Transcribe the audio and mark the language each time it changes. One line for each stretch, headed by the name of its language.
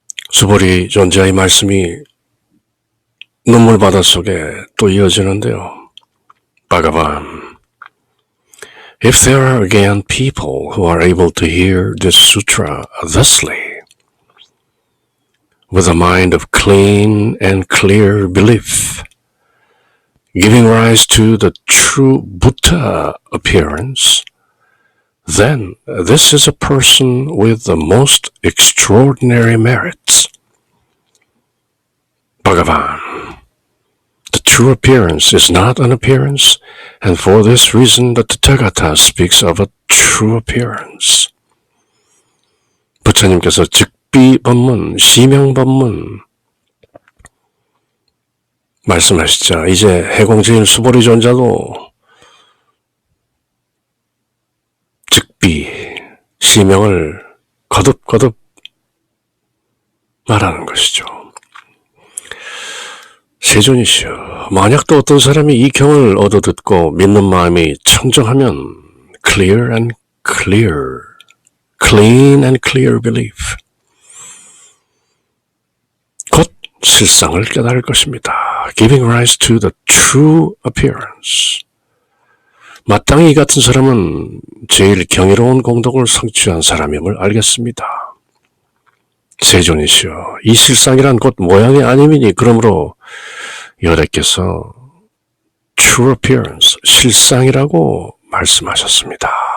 Korean: 수보리 존자의 말씀이 눈물바다 속에 또 이어지는데요.
English: Bhagavan, if there are again people who are able to hear this sutra thusly, with a mind of clean and clear belief, giving rise to the true Buddha appearance, then this is a person with the most extraordinary merits. Bhagavan. The true appearance is not an appearance, and for this reason the Tathagata speaks of a true appearance.
Korean: 부처님께서 즉비법문, 시명법문 말씀하시죠. 이제 해공제일 수보리존자도 즉비, 시명을 거듭거듭 말하는 것이죠. 세존이시여, 만약 또 어떤 사람이 이 경을 얻어듣고 믿는 마음이 청정하면
English: clear and clear, clean and clear belief,
Korean: 곧 실상을 깨달을 것입니다.
English: Giving rise to the true appearance.
Korean: 마땅히 이 같은 사람은 제일 경이로운 공덕을 성취한 사람임을 알겠습니다. 세존이시여, 이 실상이란 곧 모양이 아님이니 그러므로 여래께서
English: true appearance,
Korean: 실상이라고 말씀하셨습니다.